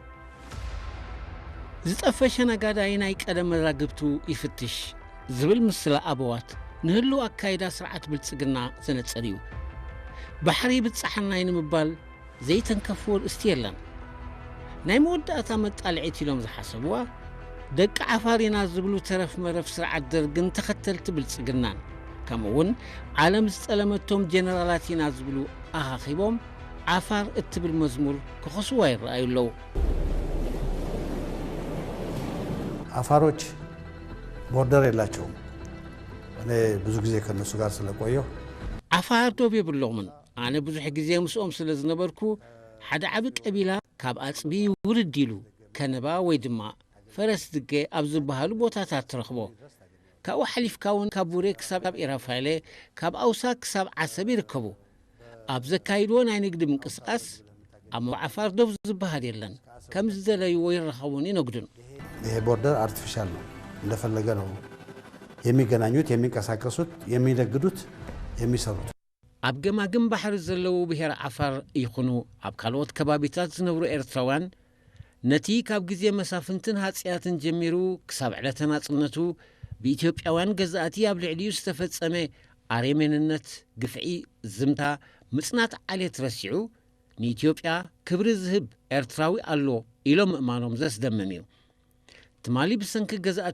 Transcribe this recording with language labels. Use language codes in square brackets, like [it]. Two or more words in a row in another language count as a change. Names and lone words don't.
[ti] ዝጠፈሸ ነጋዳይ ናይ ቀደም መዛግብቱ ይፍትሽ ዝብል ምስላ ኣበዋት ንህሉ ኣካይዳ ስርዓት ብልጽግና ዘነጸር እዩ ባሕሪ ብጻሕናይ ንምባል ዘይተንከፍዎ ርእስቲ የለን ናይ መወዳእታ መጣልዒት ኢሎም ዝሓሰብዋ ደቂ ዓፋር ኢና ዝብሉ ተረፍ መረፍ ስርዓት ደርግን ተኸተልቲ ብልጽግናን ከምኡውን ዓለም ዝጠለመቶም ጀነራላት ኢና ዝብሉ ኣኻኺቦም ዓፋር እትብል መዝሙር ክኸስዋ ይረአዩ ኣለዉ [am] አፋሮች ቦርደር የላቸውም እኔ ብዙ ጊዜ ከነሱ ጋር ስለቆየሁ [ti] ዓፋር ዶብ የብሎምን ኣነ ብዙሕ ግዜ ምስኦም ስለ ዝነበርኩ ሓደ ዓቢ ቀቢላ ካብ ኣጽቢ ውርድ ኢሉ ከነባ ወይ ድማ ፈረስ ድገ ኣብ ዝበሃሉ ቦታታት ትረኽቦ ካብኡ ሓሊፍካ እውን ካብ ቡሬ ክሳብ ኢራፋይለ ካብ ኣውሳ ክሳብ ዓሰብ ይርከቡ ኣብ ዘካይድዎ ናይ ንግዲ ምንቅስቃስ ኣብ ዓፋር ዶብ ዝበሃል የለን ከም ዝደለይዎ ይረኸቡን ይነግዱን [am] ይሄ ቦርደር አርቲፊሻል ነው እንደፈለገ ነው የሚገናኙት የሚንቀሳቀሱት የሚነግዱት የሚሰሩት [ti] ኣብ ገማግም ባሕሪ ዘለዉ ብሄር ዓፋር ይኹኑ ኣብ ካልኦት ከባቢታት ዝነብሩ ኤርትራውያን ነቲ ካብ ግዜ መሳፍንትን ሃጽያትን ጀሚሩ ክሳብ ዕለተ ናጽነቱ ብኢትዮጵያውያን ገዛእቲ ኣብ ልዕሊኡ ዝተፈጸመ ኣረመኔነት ግፍዒ ዝምታ ምጽናት ዓሌት ረሲዑ ንኢትዮጵያ ክብሪ ዝህብ ኤርትራዊ ኣሎ ኢሎም ምእማኖም ዘስደምም እዩ ትማሊ ብሰንኪ ገዛእቲ